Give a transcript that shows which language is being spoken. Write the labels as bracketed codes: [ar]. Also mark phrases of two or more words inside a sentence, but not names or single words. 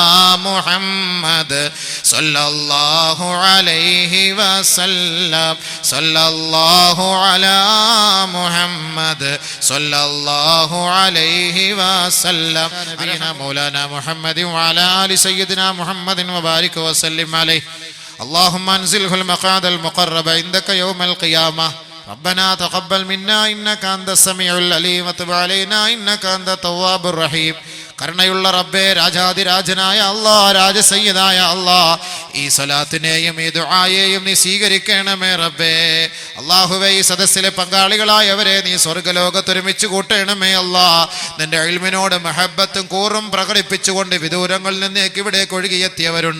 [ar] محمد صلى الله عليه وسلم صلى الله على محمد صلى الله عليه وسلم نبينا مولانا محمد وعلى آل سيدنا محمد وبارك وسلم عليه اللهم انزله المقعد المقرب عندك يوم القيامة ربنا تقبل منا إنك أنت السميع العليم وتب علينا إنك أنت التواب الرحيم. [ml] കരുണയുള്ള റബ്ബേ, രാജാതിരാജനായ അല്ലാഹ്, രാജസയ്യിദായ അല്ലാഹ്, ഈ സ്വലാത്തിനെയും ഈ ദുആയെയും നീ സ്വീകരിക്കണമേ റബ്ബേ. അല്ലാഹുവേ, ഈ സദസ്സിലെ പങ്കാളികളായവരെ നീ സ്വർഗ്ഗലോകത്ത് ഒരുമിച്ച് കൂട്ടണമേ അല്ലാഹ്. നിന്റെ ഇൽമിനോട് മഹബ്ബത്തും കൂറും പ്രകടിപ്പിച്ചുകൊണ്ട് വിദൂരങ്ങളിൽ നിന്നേക്ക് ഇവിടേക്ക് ഒഴുകിയെത്തിയവരുണ്ട്.